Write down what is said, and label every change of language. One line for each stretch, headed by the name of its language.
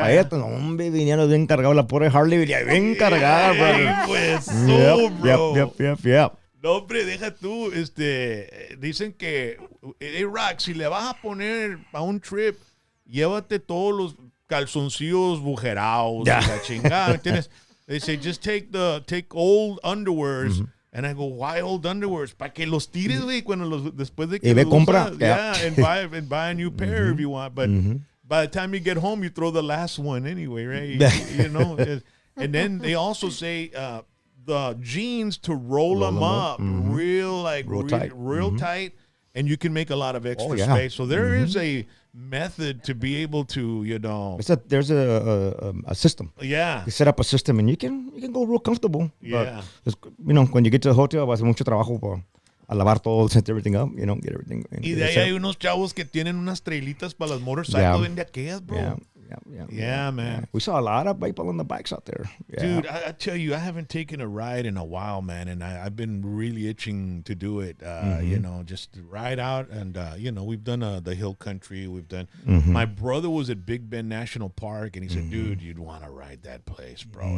Spanish: para esto, no, hombre, vinieron bien cargados, la pobre Harley venía bien cargada, brother. Pues, bro.
English: Yep.
Spanish: No, hombre, deja tú, dicen que, hey, Rock, si le vas a poner a un trip, llévate todos los calzoncillos bujerados, Ya. y la chingada, ¿entiendes?
English: They say, just take old underwears, and I go, why old underwears?
Spanish: Para que los tires, güey, después de que Y ve, los compra. usas.
English: Yeah. Yeah, and buy a new pair if you want, but by the time you get home, you throw the last one anyway, right? You know, and then they also say, the jeans to roll them up real tight, and you can make a lot of extra yeah. space. So there is a method to be able to, There's a system. yeah. You set up a system and you can go real comfortable. Yeah. But, when you get to the hotel,
Spanish: va a ser mucho trabajo a lavar todo,
English: set everything up, get everything.
Spanish: Y de ahí hay unos chavos que tienen unas trailitas para las motorcycles. Vende aquellas,
English: bro. Yeah, man. We saw a lot of people on the bikes out there. Yeah. Dude, I tell you, I haven't taken a ride in a while, man, and I've been really itching to do it. Just to ride out, and we've done the hill country. We've done. My brother was at Big Bend National Park, and he said, "Dude, you'd want to ride that place, bro.